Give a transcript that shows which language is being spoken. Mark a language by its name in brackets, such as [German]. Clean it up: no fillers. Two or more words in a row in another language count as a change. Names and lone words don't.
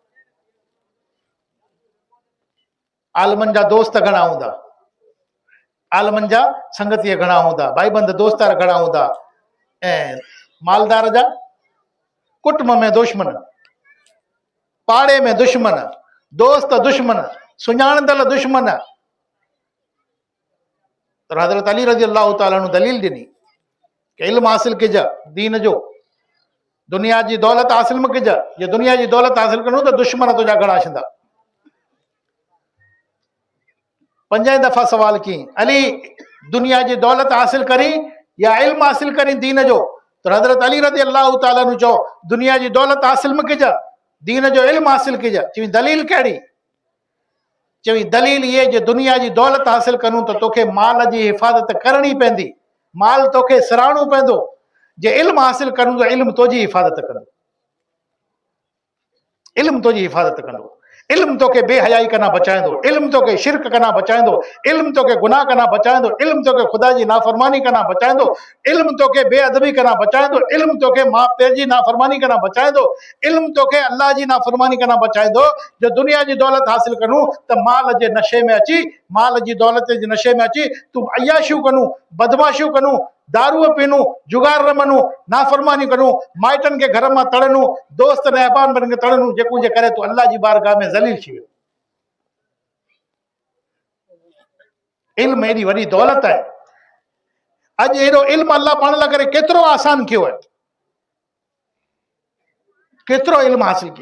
[Sindhi] आलमन जा दोस्त घणा हूंदा, आलमन जा संगतीअ घणा हूंदा, भाईबंद दोस्तार घणा हूंदा, ऐं मालदार जा कुटुंब में दुश्मन, पाड़े में दुश्मन, दोस्त दुश्मन, सुञाणंदड़ दुश्मन। तो हज़रत अली [Arabic] رضي الله تعالى عنه [Sindhi] दलील ॾिनी कि इल्म हासिल कज दीन जो, दुनिया जी दौलत हासिल न कज। ये दुनिया जी दौलत हासिल करूं तो दुश्मन तुझा घणा थींदा। पंजे दफ़ा सवाल की, अली दुनिया जी दौलत हासिल करी या इल्म हासिल करी दीन जो? तो हज़रत अली [Arabic] رضي الله تعالى عنه [Sindhi] चओ दुनिया जी दौलत हासिल न कज, दीन जो इल्म हासिल कज। चवी दलील कहिड़ी? चवी दलील ये जो दुनिया जी दौलत हासिल करूं तो तोखे माल जी हिफ़ाज़त करनी पवंदी, माल तोखे सिराणो पवंदो। जे इल्म हासिल करूं तो इल्म तुंहिंजी हिफ़ाज़त कंदो, इल्म तुंहिंजी हिफ़ाज़त कंदो। इल्म तोखे बेहयाई कना बचाईंदो, इल्म तोखे शिरक कना बचाईंदो, इल्म तोखे गुनाह कना बचाईंदो, इल्म तोखे ख़ुदा जी नाफ़रमानी कना बचाईंदो, इल्म तोखे बेअदबी कना बचाईंदो, इल्म तोखे माउ पीउ जी नाफ़रमानी कना बचाईंदो, इल्म तोखे अल्लाह जी नाफ़रमानी कना बचाईंदो। जो दुनिया जी दौलत हासिल करूं त माल जे नशे में अची, माल जी दौलत जे नशे में अची तूं अयाशियूं करूं, बदमाशियूं करूं, दारूअ पीनूं, जुगार रमनूं, नाफ़रमानी करूं, माइटनि खे घर मां तड़नूं, दोस्त ने अहबान खे तड़नूं, जेको जे करे तूं अल्लाह जी बारगाह में ज़लील थी वियो। इल्म एडी वडी दौलत है। अज एडो इल्म अल्लाह पाण लाइ करे केतिरो आसान कयो है, केतिरो इल्म हासिल कयो।